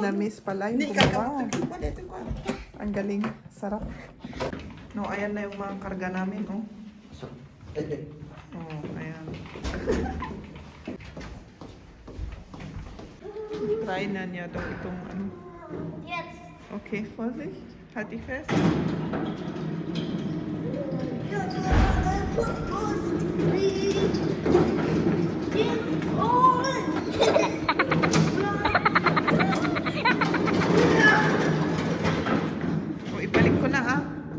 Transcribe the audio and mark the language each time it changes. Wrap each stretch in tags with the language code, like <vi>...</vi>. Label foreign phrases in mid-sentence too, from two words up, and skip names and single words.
<tl>Vietnamese pala yung gumawa. Ang galing. Sarap. No, ayan na yung mga karga namin, oh. Oh, ayan. Try na niya daw itong ano. Yes.</tl> <de>Okay, Vorsicht. Halt dich fest.</de> <tl>O, ibalik ko na ah.</tl>